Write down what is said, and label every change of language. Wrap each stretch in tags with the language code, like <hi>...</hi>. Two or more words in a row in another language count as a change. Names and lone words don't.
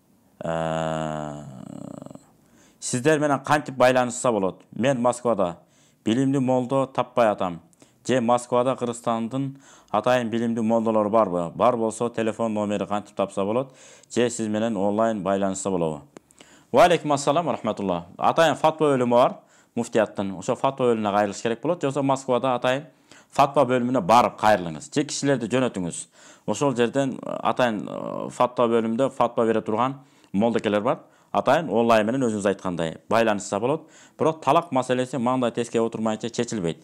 <ky>Сиздер менен кантип байланышса болот? Мен Москвада билимдүү молдо таппай атам. Же Москвада Кыргызстандын атайын билимдүү молдолору барбы? Бар болсо телефон номери кантип тапса болот? Же сиз менен онлайн байланышса болобу?</ky> <ar>وعليكم السلام ورحمة الله.</ar> <ky>Атайын фатва бөлүмү бар муфтияттын. Ошо фатва бөлүмүнө кайрылыш керек болот. Жоксо Москвада атайын фатва бөлүмүнө барып кайрылыңыз. Же кишилерди жөнөтүңүз. Ошол жерден атайын фатва бөлүмүндө фатва бере турган молдокелер бар. Атайын онлайн менен өзүңүз айткандай байланышса болот. Бирок талак маселеси маңдай теске отурмайынча чечилбейт.</ky>